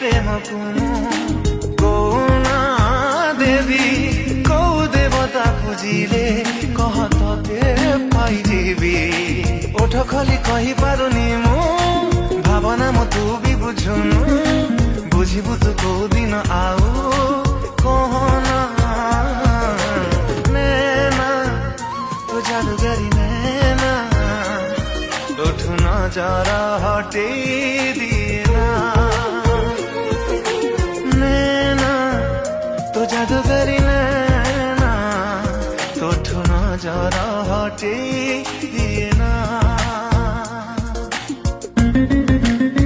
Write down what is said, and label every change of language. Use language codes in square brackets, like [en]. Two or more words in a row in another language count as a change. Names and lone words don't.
[or] ପ୍ରେମକୁ ମୁଁ କହୁନା ଦେବି କୋଉ ଦେବତା ଖୋଜିଲେ କହ ତତେ ପାଇଯିବି ଓଠ ଖୋଲି କହିପାରୁନି ମୁଁ ଭାବନା ମୁଁ ତୁ ବି ବୁଝୁନୁ ବୁଝିବୁ ତୁ କୋଉ ଦିନ ଆଉ କହନା [hi] नैना तो जादूगरी नैना उठू नजर हटे दिए नैना तो जादूगरी नैना उठू नजर हटे दिए